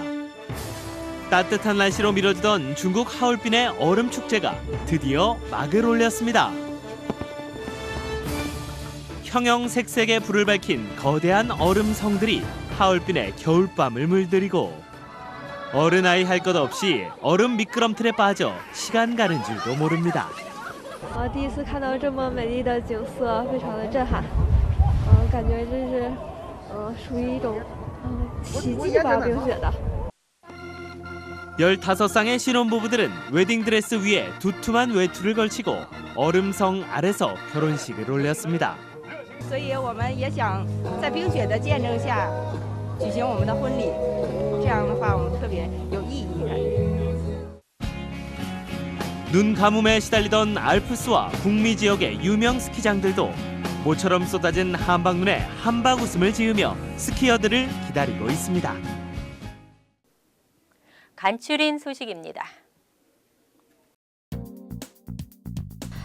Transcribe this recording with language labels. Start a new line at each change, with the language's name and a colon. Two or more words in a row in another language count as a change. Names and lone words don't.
Korean: 따뜻한 날씨로 미뤄지던 중국 하얼빈의 얼음 축제가 드디어 막을 올렸습니다. 형형색색의 불을 밝힌 거대한 얼음 성들이 하얼빈의 겨울밤을 물들이고 어른아이 할 것 없이 얼음 미끄럼틀에 빠져 시간 가는 줄도 모릅니다.
Chinese: 第一次看到这么美丽的景色，非常的震撼。感觉这是属于一种奇迹吧，冰雪的。
Korean: 15쌍의 신혼부부들은 웨딩드레스 위에 두툼한 외투를 걸치고 얼음성 아래서 결혼식을 올렸습니다.
Chinese: 所以我们也想在冰雪的见证下举行我们的婚礼，这样的话我们特别有意义感。
Korean: 눈 가뭄에 시달리던 알프스와 북미 지역의 유명 스키장들도 모처럼 쏟아진 한방눈에 한박 웃음을 지으며 스키어들을 기다리고 있습니다. 간추린 소식입니다.